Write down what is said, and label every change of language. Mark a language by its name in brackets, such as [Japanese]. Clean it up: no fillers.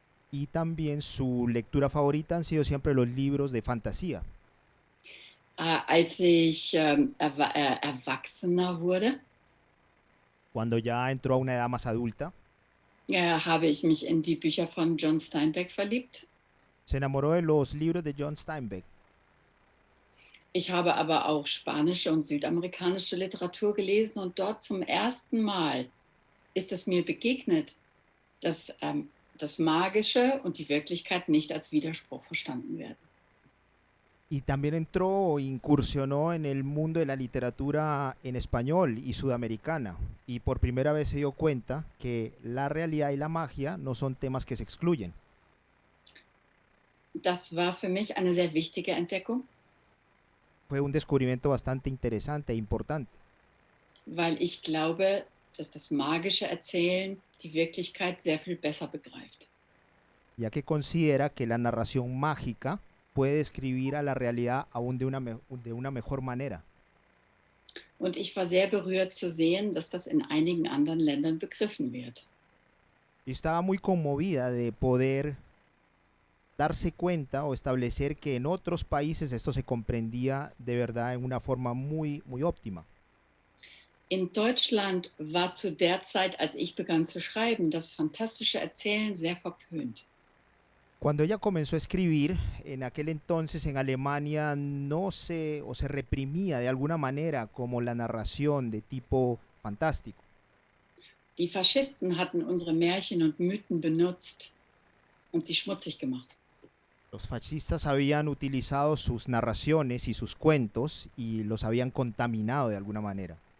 [Spanish] Y también su lectura favorita han sido siempre los libros de fantasía. [German] Als ich erwachsener wurde, [Spanish] Cuando ya entró a una edad más adulta, [German] habe ich mich in die Bücher von John Steinbeck verliebt. [Spanish] se enamoró de los libros de John Steinbeck. [German] Ich habe aber auch spanische und südamerikanische Literatur gelesen und dort zum ersten Mal ist es mir begegnet, dass das Magische und die Wirklichkeit nicht als Widerspruch verstanden werden. [Spanish] Y también entró o incursionó en el mundo de la literatura en español y sudamericana. Y por primera vez se dio cuenta que la realidad y la magia no son temas que se excluyen. [German] Das war für mich eine sehr wichtige Entdeckung, [Spanish] Fue un descubrimiento bastante interesante e importante, [German] weil ich glaube, dass das magische Erzählen die Wirklichkeit sehr viel besser begreift. [Spanish] ya que considera que la narración mágica puede describir a la realidad aún de una mejor manera. [German] Und ich war sehr berührt zu sehen, dass das in einigen anderen Ländern begriffen wird. [Spanish] Y estaba muy conmovida de poder darse cuenta o establecer que en otros países esto se comprendía de verdad en una forma muy, muy óptima. [German] In Deutschland war zu der Zeit, als ich begann zu schreiben, das fantastische Erzählen sehr verpönt. [Spanish] Cuando ella comenzó a escribir, en aquel entonces en Alemania no se reprimía de alguna manera como la narración de tipo fantástico. [German] Die Faschisten hatten unsere Märchen und Mythen benutzt und sie schmutzig gemacht. [Spanish] Los fascistas habían utilizado sus narraciones y sus cuentos y los habían contaminado de alguna manera.